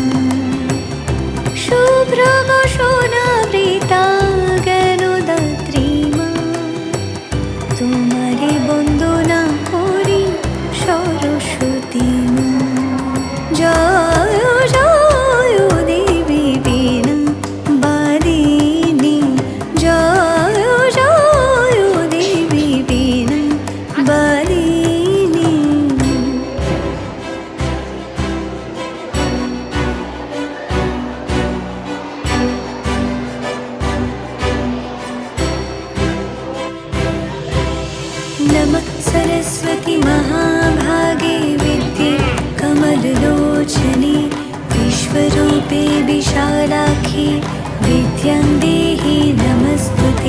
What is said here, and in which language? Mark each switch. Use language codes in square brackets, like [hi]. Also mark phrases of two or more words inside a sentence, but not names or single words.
[bn] শুভ্র বসনা বৃতা জ্ঞানদাত্রী মা, তোমারি বন্দনা করি সরস্বতী মা। জয় জয় দেবী বীণা বালিনী, জয় জয় দেবী বীণা বালিনী। [sa] नमः सरस्वती महाभागे विद्ये कमललोचने, विश्वरूपे विशालाक्षी विद्यां देहि नमस्तुते।